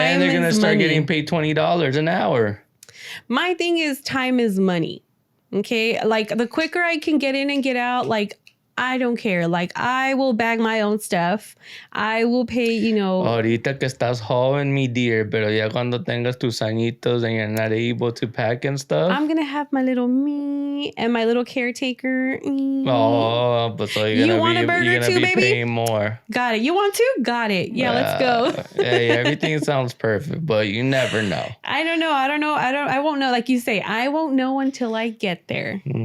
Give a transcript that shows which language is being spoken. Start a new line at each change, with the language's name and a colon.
English: And they're gonna start getting paid $20 an hour. My thing is time is money. Okay, like the quicker I can get in and get out, like I don't care. Like I will bag my own stuff. I will pay,
Spanish: Ahorita que estás joven, mi
English: dear,
Spanish: pero ya cuando tengas tus añitos
English: and you're not able to pack and stuff. I'm gonna have my little me and my little caretaker. Oh, but so you're gonna be paying more. Got it. You want to? Got it. Yeah, let's go. Hey, everything sounds perfect, but you never know. I don't know. I won't know. Like you say, I won't know until I get there.